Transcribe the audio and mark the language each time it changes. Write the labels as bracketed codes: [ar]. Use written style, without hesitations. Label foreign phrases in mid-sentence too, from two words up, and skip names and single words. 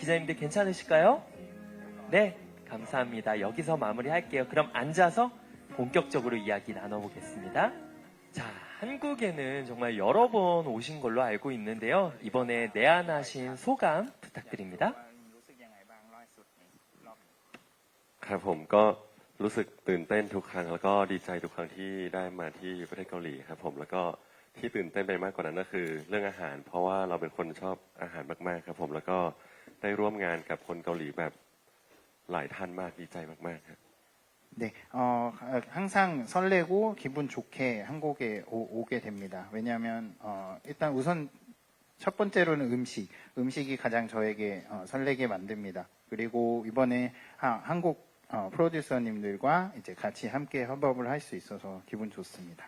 [ko] 기자님들 괜찮으실까요? 네, 감사합니다. 여기서 마무리할게요. 그럼 앉아서 본격적으로 이야기 나눠보겠습니다. 자, 한국에는 정말 여러 번 오신 걸로 알고 있는데요. 이번에 내한하신 소감 부탁드립니다. [th] ครับผมก็รู้สึกตื่นเต้นทุกครั้งแล้วก็ดีใจทุกครั้งที่ได้มาที่ประเทศเกาหลีครับผมแล้วก็ที่ตื่นเต้นไปมากกว่านั้นก็คือเรื่องอาหารเพราะว่าเราเป็นคนชอบอาหารมากๆครับผมแล้วก็ได้ร่วมงานกับคนเกาหลีแบบหลายท่านมากดีใจมากๆครับ [ko] 네, 항상 설레고 기분 좋게 한국에 오게 됩니다. 왜냐하면 일단 우선 첫 번째로는 음식이 가장 저에게 설레게 만듭니다. 그리고 이번에 한국 프로듀서님들과 이제 같이 함께 협업을 할 수 있어서 기분 좋습니다.